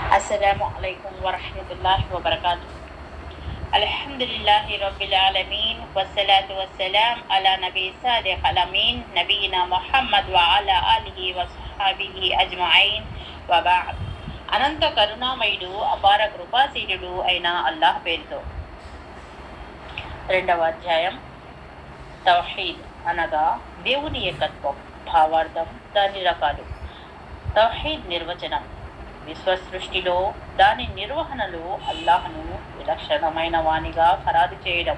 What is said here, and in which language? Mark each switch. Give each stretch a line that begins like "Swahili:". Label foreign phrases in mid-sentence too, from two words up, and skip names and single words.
Arabic: السلام عليكم ورحمة الله وبركاته. الحمد لله رب العالمين والصلاة والسلام على النبي الصادق الأمين نبينا محمد وعلى آله وصحبه أجمعين وبعد.
Telugu: అనంత కరుణామయుడు అపార కృపాశీలుడు అయిన అల్లాహ్ పేరుతో. రెండవ అధ్యాయం తౌహీద్ అనగా దేవుని ఏకత్వం. భావార్థం, దాని రకాలు. తౌహీద్ నిర్వచనం: విశ్వసృష్టిలో దాని నిర్వహణలో అల్లాహ్ను విలక్షణమైన వానిగా ఖరారు చేయడం,